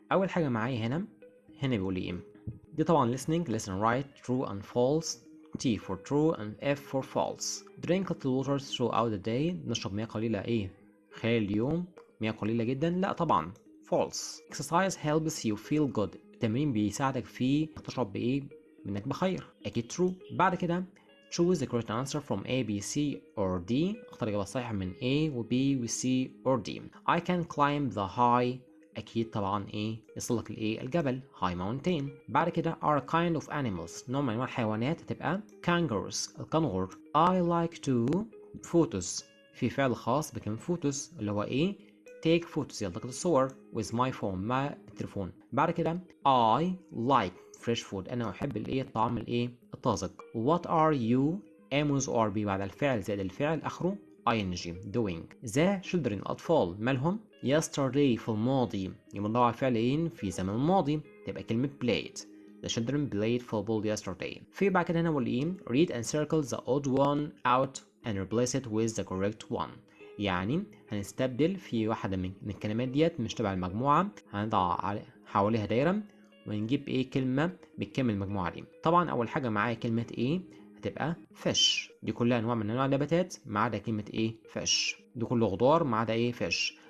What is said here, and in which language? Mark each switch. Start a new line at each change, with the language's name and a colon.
Arabic: اول حاجة معايا هنا بيقول لي ايه؟ دي طبعا
English: listening listen right true and false T for true and F for false. drink little water throughout the day
Arabic: نشرب مياه قليلة ايه خلال اليوم، مياه قليلة جدا، لا طبعا false.
English: exercise helps you feel good
Arabic: التمرين بيساعدك في تشعر بايه انك بخير، اكيد true. بعد كده
English: choose the correct answer from A, B, C or D
Arabic: اختار الإجابة الصحيحة من
English: A و B و C or D. I can climb the high
Arabic: أكيد طبعا إيه يصلك لإيه الجبل
English: high mountain.
Arabic: بعد كده
English: are kind of animals
Arabic: نوع من أنواع الحيوانات هتبقى kangaroos الكنغر.
English: I like to photos
Arabic: في فعل خاص بكلمة photos اللي هو إيه take photos يلتقط الصور
English: with my phone
Arabic: مع التليفون. بعد كده
English: I like fresh food
Arabic: أنا أحب الإيه الطعام الإيه الطازج.
English: What are you amos or be
Arabic: بعد الفعل زائد الفعل آخره
English: ing doing. the children
Arabic: الأطفال مالهم yesterday في الماضي يبقى على فعلين في زمن الماضي تبقى كلمة played.
English: the children played football yesterday.
Arabic: في بعد كده هنا بقول ايه
English: read and circle the odd one out and replace it with the correct one.
Arabic: يعني هنستبدل في واحدة من الكلمات ديت مش تبع المجموعة هنضع حواليها دايرة ونجيب ايه كلمة بتكمل المجموعة دي. طبعا أول حاجة معايا كلمة ايه هتبقى فش دي كلها انواع من انواع النباتات ما عدا كلمه ايه فش دي كله خضار ما عدا ايه فش.